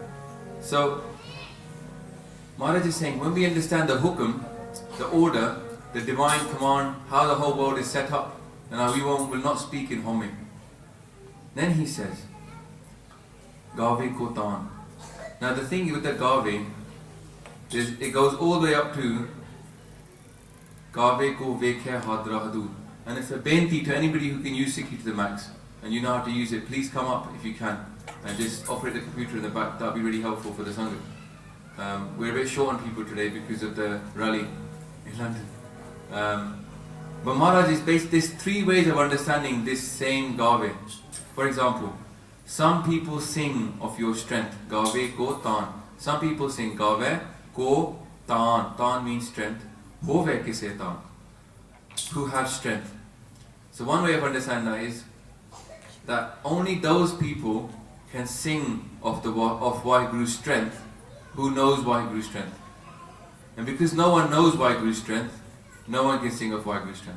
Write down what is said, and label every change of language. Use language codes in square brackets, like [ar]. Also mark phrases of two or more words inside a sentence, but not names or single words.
[en] So, Maharaj is saying, when we understand the hukum, the order, the divine command, how the whole world is set up, and how we will not speak in home. Then he says, [pa] Gave ko taan. [en] Now the thing with the Gave, it goes all the way up to [pa] Gave ko vekhe hadra hadu. [en] And it's a benti to anybody who can use Sikhi to the max, and you know how to use it, please come up if you can. And just operate the computer in the back, that would be really helpful for the Sangha. We're a bit short on people today because of the rally in London. But Maharaj is based, there's three ways of understanding this same Gave. For example, some people sing of your strength, [pa] Gave ko taan. [en] Some people sing [pa] Gave ko taan. [en] Taan means strength. [pa] Hove kise taan. [en] Who have strength. So one way of understanding that is that only those people can sing of Waheguru's strength who knows Waheguru's strength. And because no one knows Waheguru's strength, no one can sing of Waheguru's strength.